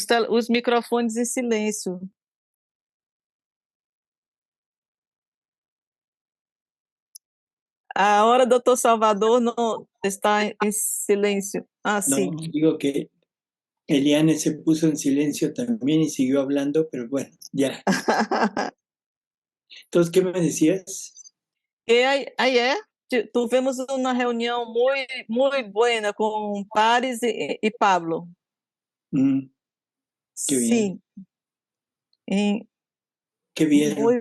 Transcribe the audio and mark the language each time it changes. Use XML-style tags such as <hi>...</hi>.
<pt>Os microfones em silêncio. A hora, doutor Salvador, não está em silêncio. Ah, sim.</pt> <es>No, digo que Eliane se puso en silencio también y siguió hablando, pero bueno, ya. Entonces, ¿qué me decías?</es> <pt>E aí é. Tivemos uma reunião muito boa com Paris e Pablo.</pt> <es>Qué bien.</es> <pt>Sim.</pt> <es>Qué bien.</es>